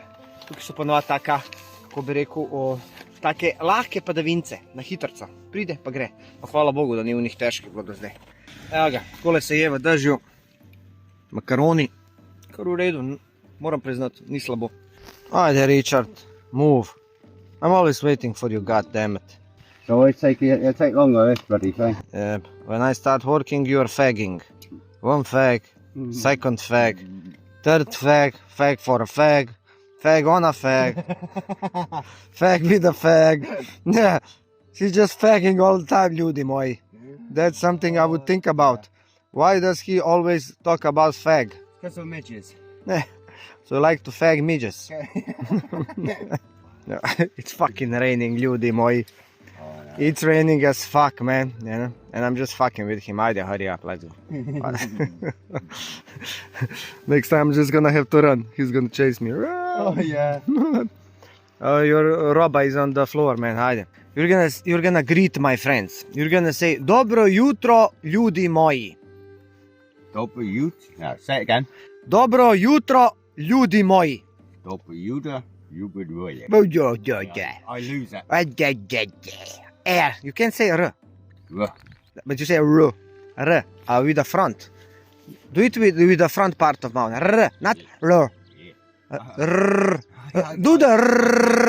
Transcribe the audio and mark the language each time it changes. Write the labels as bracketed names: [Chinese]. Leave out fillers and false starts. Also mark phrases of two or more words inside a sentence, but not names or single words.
[Slovenian] Tukaj so ponovadi taka, kako bi rekel, take lahke padavince na hitrico. Pride pa gre. Pa hvala Bogu, da ni v njih težkih bilo do zdaj. Evo ga, takole se je v dežju. Makaroni. Kar v redu, moram priznati, ni slabo. [English] Ajde Richard, move. I'm always waiting for you, goddammit. So it'll take longer, this bloody thing. When I start working, you are fagging. One fag, second fag, third fag, fag for a fag, fag on a fag, fag with a fag. Yeah, he's just fagging all the time, [Serbian] ljudi moji. [English] That's something I would think about. Why does he always talk about fag? Because of midges. So you like to fag midges. No, it's fucking raining, [Serbian] ljudi moji. [English] It's raining as fuck, man, you know? And I'm just fucking with him. Ajde, hurry up, let's go. Next time I'm just gonna have to run. He's gonna chase me. Oh, yeah. Your roba is on the floor, man. [Serbian] Ajde. [English] You're gonna greet my friends. You're gonna say, [Serbian] Dobro jutro, ljudi moji. Dobro jutro. [English] No, say it again. [Serbian] Dobro jutro, ljudi moji. Dobro jutro, ljudi moji. [English] I lose it. You can't say r, Ruh. but you say r. R. With the front. Do it with the front part of mouth. R, not r. R. Do the r.